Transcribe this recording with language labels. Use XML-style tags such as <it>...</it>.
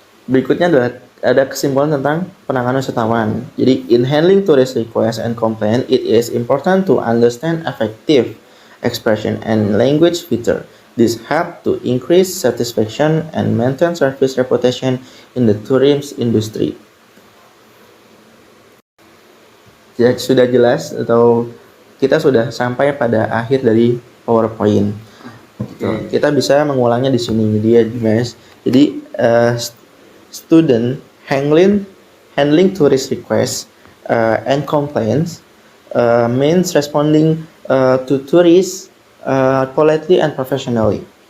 <id>Berikutnya adalah ada kesimpulan tentang penanganan wisatawan. Jadi,</id> <en>in handling tourist requests and complaint, it is important to understand effective expression and language feature. This help to increase satisfaction and maintain service reputation in the tourism industry.</en> <id>Jadi, sudah jelas atau kita sudah sampai pada akhir dari PowerPoint. Kita bisa mengulangnya di sini dia, Mas. Jadi</id> <en>student handling tourist requests and complaints means responding to tourists politely and professionally.</en>